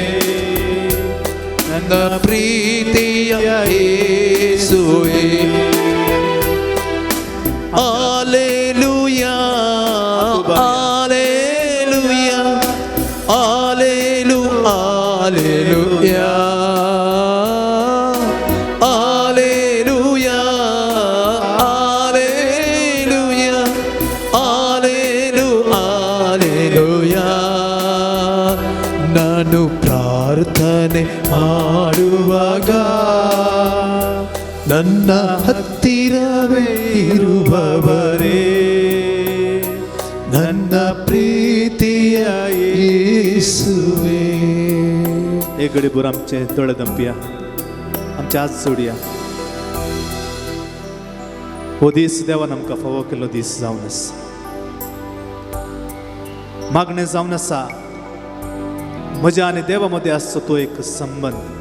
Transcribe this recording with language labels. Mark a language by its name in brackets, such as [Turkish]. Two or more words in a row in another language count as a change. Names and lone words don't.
[Kannada] ನನ್ನ ಪ್ರೀತಿಯ ಯೇಸುವೇ Alleluia, Alleluia, Alleluia, Alleluia, Alleluia, Alleluia, Alleluia. ನಾನು ಪ್ರಾರ್ಥನೆ ಮಾಡುವಾಗ ನನ್ನ ಹತ್ತಿರವೇ ಇರುವವರೇ ನನ್ನ ಪ್ರೀತಿಯ ಯೇಸುವೇ. [Konkani] एक गडीभर आमचे दोळे दंपिया, आमचे आज सोडया. हो दीस देवान आमकां फावो केल्लो दीस जावन आसा. मागणें जावन आसा म्हज्या आनी देवा मदें आसचो तो एक संबंध.